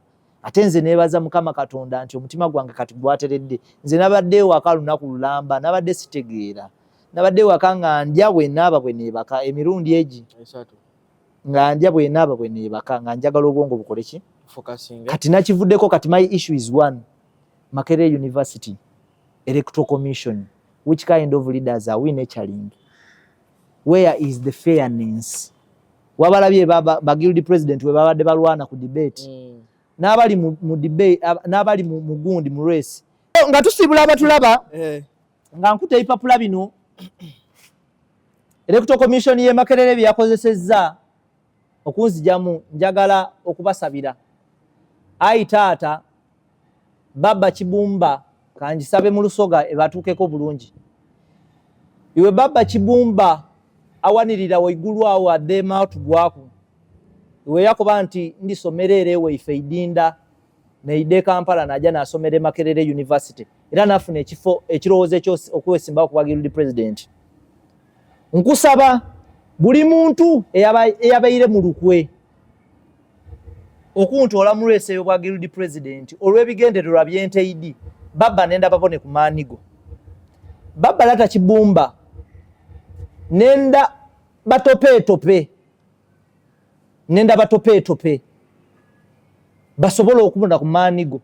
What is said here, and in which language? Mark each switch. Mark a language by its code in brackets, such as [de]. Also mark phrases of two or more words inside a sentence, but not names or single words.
[lg] Ate nze neebaza Mukama Katonda nti omutima gwange kati gwateredde. Nze nabadde waka lunaku lulamba, nabadde sitegeera, nabadde waka nga ndya bwe naaba bwe neebaka emirundi egi nga ndya bwe naaba bwe neebaka nga njagala obwongo bukole ki kati nakivuddeko. [en] Kati my issue is one, Makerere University Electoral Commission, which kind of leaders are we nurturing? Where is the fairness? [lg] Wabalabye ba [en] guild president [lg] we babadde balwana ku debate n'abali mu debate n'abali mu gundi mu race nga tusibula abatulaba nga nkuta ebipapula bino [en] Electoral Commission [lg] ye Makerere byakozesezza okunzijamu. Njagala okubasabira ayi taata Baba Kibumba kanjisabe mu Lusoga ebatuukeko bulungi. [xog] Iwe Baba Kibumba awanirira waigulu awo adema tugwaku iwe yakoba nti ndisomerere ewe ife idinda neide Kampala najja nasomere Makerere University era nafuna ekifo ekirowoozo kyose okwesimba ku [en] guild president. [xog] Nkusaba buli muntu eyabaire mu lukwe okuntoola mu race y'obwa [en] guild president [xog] olw'ebigendererwa by'enteidi Baba nenda babone ku maanigo. Baba Lata Kibumba nenda batope basobola okubona ku maanigo.